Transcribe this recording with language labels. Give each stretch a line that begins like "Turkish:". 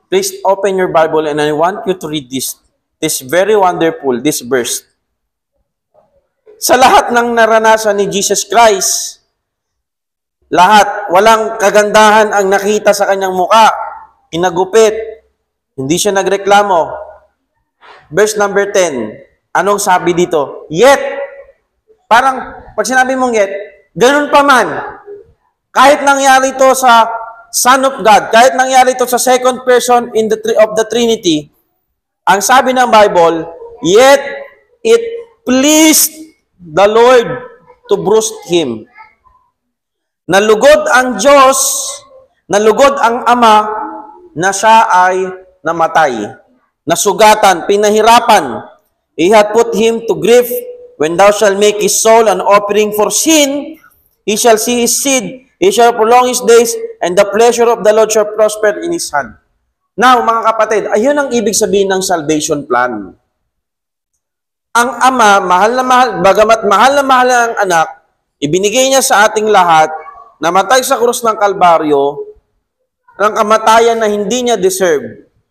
English: Please open your Bible and I want you to read this. This very wonderful, this verse.
Filipino: Sa lahat ng naranasan ni Jesus Christ, lahat, walang kagandahan ang nakita sa kanyang muka. Inagupit. Hindi siya nagreklamo. Verse number 10. Anong sabi dito? Yet, parang, pag sinabi mong yet, ganun pa man. Kahit nangyari to sa Son of God, kahit nangyari to sa second person of the Trinity, ang sabi ng Bible,
English: yet it pleased the Lord to bruise him.
Filipino: Nalugod ang Diyos, nalugod ang Ama, na siya ay namatay, nasugatan, pinahirapan.
English: He had put him to grief. When thou shalt make his soul an offering for sin, he shall see his seed, he shall prolong his days, and the pleasure of the Lord shall prosper in his hand.
Filipino: Now, mga kapatid, ayun ang ibig sabihin ng salvation plan. Ang Ama, mahal na mahal, bagamat mahal na mahal ang anak, ibinigay niya sa ating lahat, namatay sa krus ng Kalbaryo, ng kamatayan na hindi niya deserve.